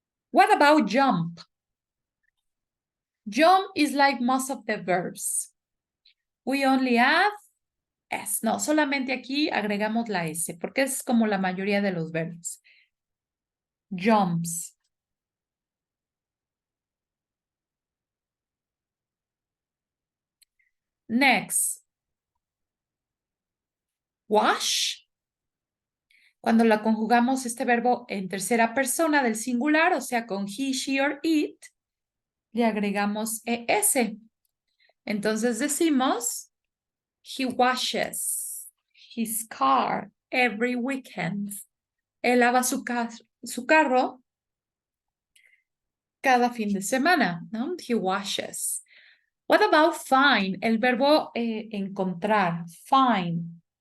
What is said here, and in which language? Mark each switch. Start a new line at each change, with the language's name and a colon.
English: What about jump? Jump is like most of the verbs. We only add S.
Spanish: No, solamente aquí agregamos la S, porque es como la mayoría de los verbos.
English: Jumps. Next.
Spanish: Wash. Cuando la conjugamos este verbo en tercera persona del singular, o sea, con
English: he, she, or it,
Spanish: le agregamos ES. Entonces decimos,
English: he washes his car every weekend.
Spanish: Él lava su carro cada fin de semana, ¿no?
English: He washes. What about find?
Spanish: El verbo encontrar,
English: find.